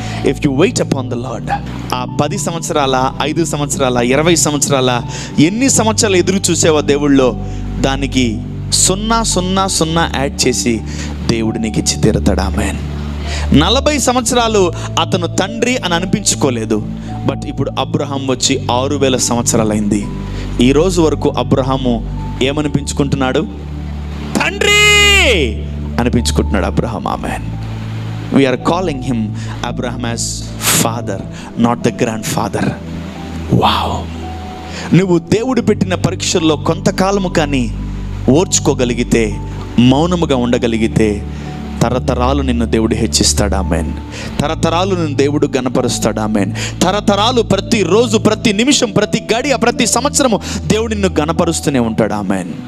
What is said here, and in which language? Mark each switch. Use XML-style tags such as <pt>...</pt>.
<en>if you wait upon the Lord,</en> <te>ఆ 10 సంవత్సరాల, 5 సంవత్సరాల, 20 సంవత్సరాల, ఎన్ని సంవత్సరాలు ఎదురు చూసేవా దేవుళ్ళో, దానికి 000 యాడ్ చేసి దేవుడు నీకు ఇచ్చి తీరుతాడు. ఆమేన్. 40 సంవత్సరాలు అతను తండ్రి అని అనిపించుకోలేదు. బట్ ఇప్పుడు అబ్రహాం వచ్చి 6000 సంవత్సరాలైంది. ఈ రోజు వరకు అబ్రహాము ఏమనిపించుకుంటున్నాడు? తండ్రి అనిపించుకుంటున్నాడు Abraham. Amen.</te> <en>We are calling him Abraham as father, not the grandfather. Wow.</en> <te>నువ్వు దేవుడు పెట్టిన పరీక్షల్లో కొంతకాలము కానీ ఓర్చుకోగలిగితే, మౌనముగా ఉండగలిగితే, తరతరాలు నిన్ను దేవుడు హెచ్చిస్తాడు. ఆమేన్. తరతరాలు నిన్ను దేవుడు గణపరుస్తాడు. ఆమేన్. తరతరాలు, ప్రతి రోజు, ప్రతి నిమిషం, ప్రతి గడియ, ప్రతి సంవత్సరము దేవుడు నిన్ను గణపరుస్తూనే ఉంటాడు. ఆమేన్.</te>